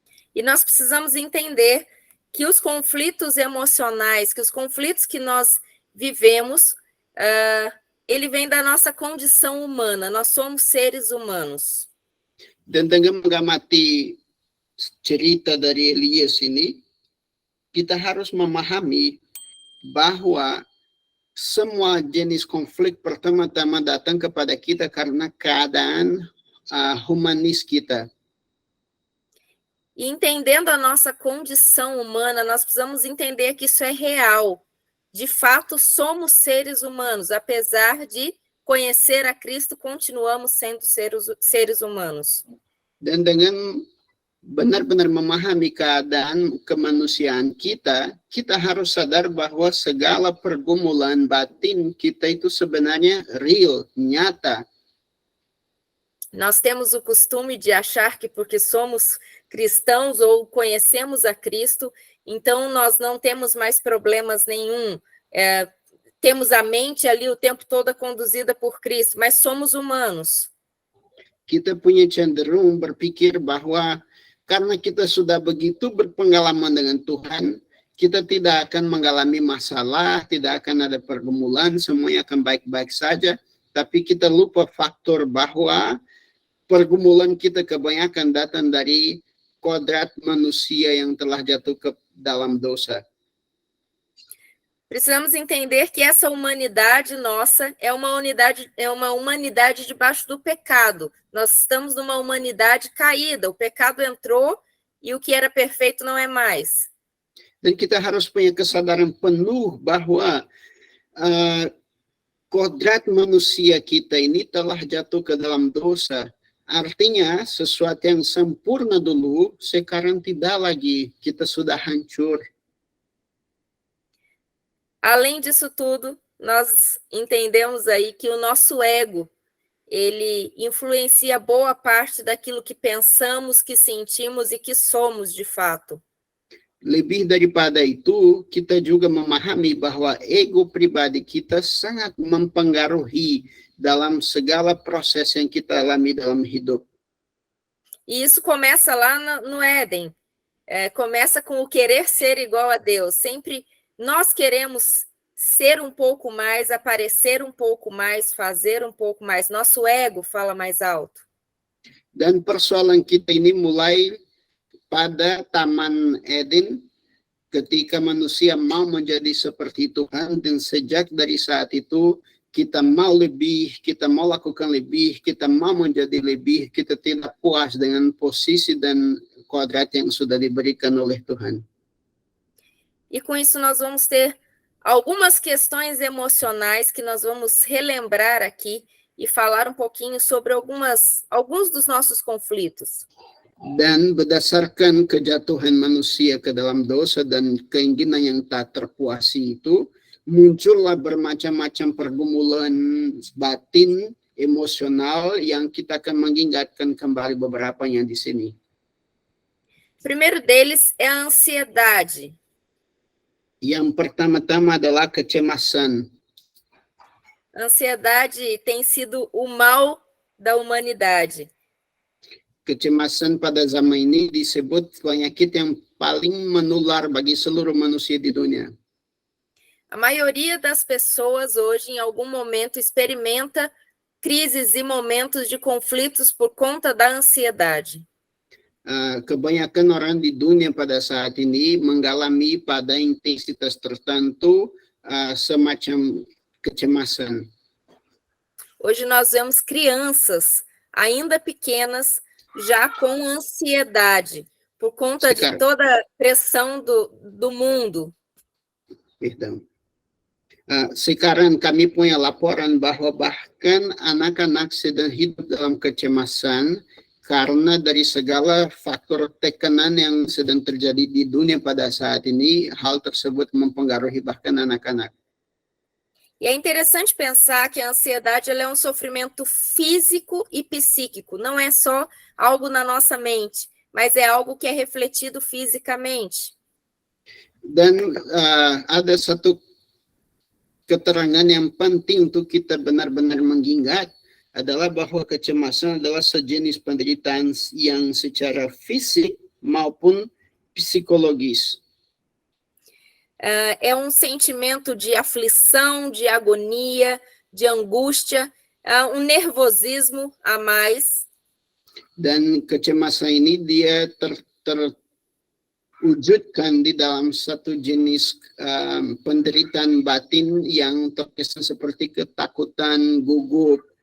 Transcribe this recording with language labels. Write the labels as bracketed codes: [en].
[pt] E nós precisamos entender que os conflitos emocionais, que os conflitos que nós vivemos, ele vem da nossa condição humana, nós somos seres humanos. [id] Dan dengan mengamati cerita dari Elias ini, kita harus memahami bahwa semua jenis konflik pertama-tama datang kepada kita karena keadaan humanis kita. [pt] E entendendo a nossa condição humana, nós precisamos entender que isso é real. De fato, somos seres humanos. Apesar de conhecer a Cristo, continuamos sendo seres humanos. [id] Dan dengan benar-benar memahami keadaan kemanusiaan kita, kita harus sadar bahwa segala pergumulan batin kita itu sebenarnya real, nyata. [pt] Nós temos o costume de achar que porque somos cristãos ou conhecemos a Cristo, então nós não temos mais problemas nenhum. Temos a mente ali o tempo todo conduzida por Cristo, mas somos humanos. [id] Kita punya cenderung berpikir bahwa karena kita sudah begitu berpengalaman dengan Tuhan, kita tidak akan mengalami masalah, tidak akan ada pergumulan, semuanya akan baik-baik saja. Tapi kita lupa faktor bahwa pergumulan kita kebanyakan datang dari kodrat manusia yang telah jatuh ke dalam dosa. [pt] Precisamos entender que essa humanidade nossa é uma humanidade debaixo do pecado. Nós estamos numa humanidade caída. O pecado entrou e o que era perfeito não é mais. [id] Dan kita harus punya kesadaran penuh bahwa kodrat manusia kita ini telah jatuh ke dalam dosa. Artinya sesuatu yang sempurna dulu sekarang tidak lagi, kita sudah hancur. [pt] Além disso tudo, nós entendemos aí que o nosso ego, ele influencia boa parte daquilo que pensamos, que sentimos e que somos de fato. [id] Lebih daripada itu, kita juga memahami bahwa ego pribadi kita sangat mempengaruhi dalam segala proses yang kita alami dalam hidup. [pt] E isso começa lá no Éden. Começa com o querer ser igual a Deus. Sempre nós queremos ser um pouco mais, aparecer um pouco mais, fazer um pouco mais. Nosso ego fala mais alto. [id] Dan persoalan kita ini mulai pada Taman Eden, ketika manusia mau menjadi seperti Tuhan, dan sejak dari saat itu kita mau lebih, kita mau lakukan lebih, kita mau menjadi lebih, kita tidak puas dengan posisi dan kodrat yang sudah diberikan oleh Tuhan. [pt] E com isso nós vamos ter algumas questões emocionais que nós vamos relembrar aqui e falar um pouquinho sobre alguns dos nossos conflitos. [id] Dan berdasarkan kejatuhan manusia ke dalam dosa dan keinginan yang tak terpuasi itu, muncullah bermacam-macam pergumulan batin, emosional yang kita akan mengingatkan kembali beberapanya di sini. [pt] Primeiro deles é a ansiedade. [id] Yang pertama-tama adalah kecemasan. [pt] Ansiedade tem sido o mal da humanidade. [id] Kecemasan pada zaman ini disebut penyakit yang paling menular bagi seluruh manusia di dunia. [pt] A maioria das pessoas hoje, em algum momento, experimenta crises e momentos de conflitos por conta da ansiedade. [id] Kebanyakan orang di dunia pada saat ini mengalami pada intensitas tertentu semacam kecemasan. [pt] Hoje nós vemos crianças ainda pequenas, já com ansiedade, por conta de toda a pressão do mundo. Perdão. [id] Sekarang kami punya laporan bahwa bahkan anak-anak sedang hidup dalam kecemasan karena dari segala faktor tekanan yang sedang terjadi di dunia pada saat ini, hal tersebut mempengaruhi bahkan anak-anak. [pt] E é interessante pensar que a ansiedade ela é um sofrimento físico e psíquico, não é só algo na nossa mente, mas é algo que é refletido fisicamente. [id] Dan ada satu keterangan yang penting untuk kita benar-benar mengingat adalah bahwa kecemasan adalah sejenis penderitaan yang secara fisik maupun psikologis. [pt] É um sentimento de aflição, de agonia, de angústia, um nervosismo a mais. [id] Dan kecemasan ini dia terwujudkan di dalam satu jenis penderitaan batin yang terkesan seperti ketakutan, gugup.